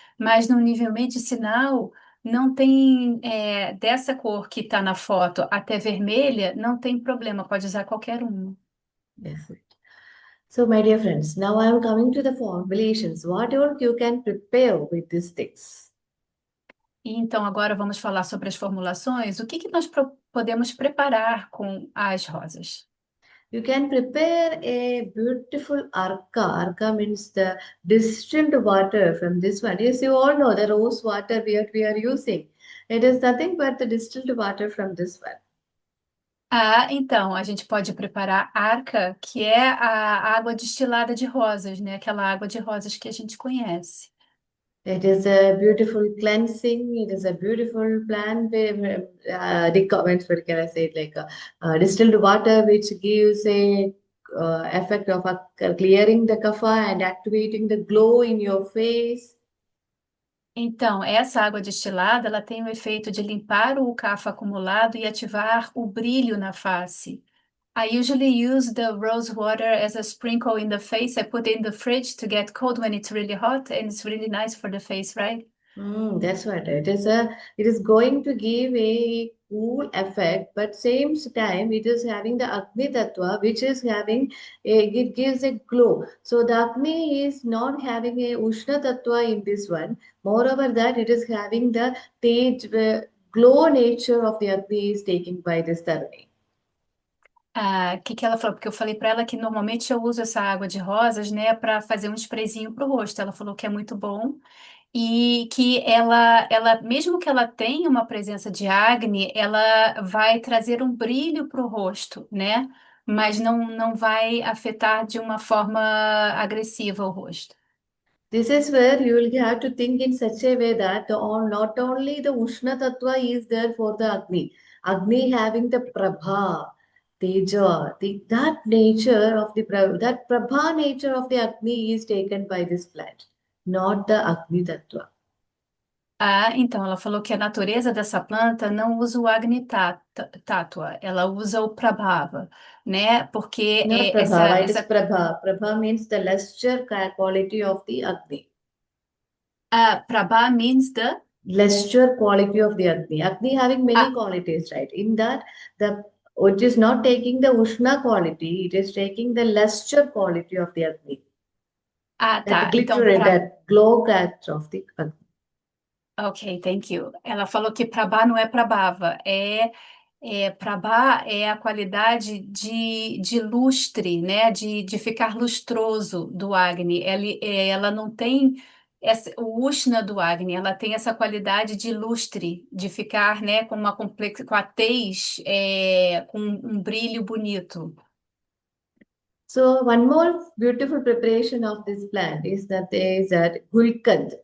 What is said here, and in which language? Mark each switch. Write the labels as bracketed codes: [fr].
[pt] Mas no nível medicinal, não tem, dessa cor que está na foto até vermelha, não tem problema, pode usar qualquer uma. [en] Yes. So my dear friends, now I am coming to the formulations. What all you can prepare with these things? [pt] E então, agora vamos falar sobre as formulações. O que que nós podemos preparar com as rosas? [en] You can prepare a beautiful arka. Arka means the distilled water from this one. Yes, you all know the rose water we are using. It is nothing but the distilled water from this one. [pt] Ah, então, a gente pode preparar arca, que é a água destilada de rosas, né? Aquela água de rosas que a gente conhece. [en] It is a beautiful cleansing. It is a beautiful plant. What can I say? Like distilled water, which gives a effect of clearing the kapha and activating the glow in your face. Então, essa água destilada, ela tem o efeito de limpar o cafa acumulado e ativar o brilho na face. I usually use the rose water as a sprinkle in the face. I put it in the fridge to get cold when it's really hot, and it's really nice for the face, right? That's what it is going to give a cool effect, but same time it is having the Agni Tattva, which is having it gives a glow. So the Agni is not having a Ushna Tattva in this one. Moreover, that it is having the tej, glow nature of the Agni is taken by this Dharani. [pt] Ah, o que que ela falou? Porque eu falei para ela que normalmente eu uso essa água de rosas, né, para fazer um sprayzinho pro rosto. Ela falou que é muito bom e que mesmo que ela tenha uma presença de acne, ela vai trazer um brilho pro rosto, né? Mas não vai afetar de uma forma agressiva o rosto. [en] This is where you will have to think in such a way that not only the Ushna Tattva is there for the Agni, Agni having the Prabha. Teja, that nature of that Prabha nature of the Agni is taken by this plant, not the Agni Tattva. [pt] Ah, então ela falou que a natureza dessa planta não usa o Agni Tattva, ela usa o Prabhava, né? Porque [en] Not Prabhava, it is Prabha. Prabha means the lesser quality of the Agni. Prabha means the Lesser quality of the Agni. Agni having many ah, qualities, right? In that, the it is not taking the Ushna quality, it is taking the lesser quality of the Agni. That [pt] tá. Então, [en] glitter, that glow character of the Agni. ok, thank you. [pt] Ela falou que Prabha não é Prabhava, Prabha é a qualidade de lustre, né? De ficar lustroso do Agni. Ela não tem o Ushna do Agni, ela tem essa qualidade de lustre, de ficar, né, com com a tez, com um brilho bonito. [en] So one more beautiful preparation of this plant is that there is a gulkand.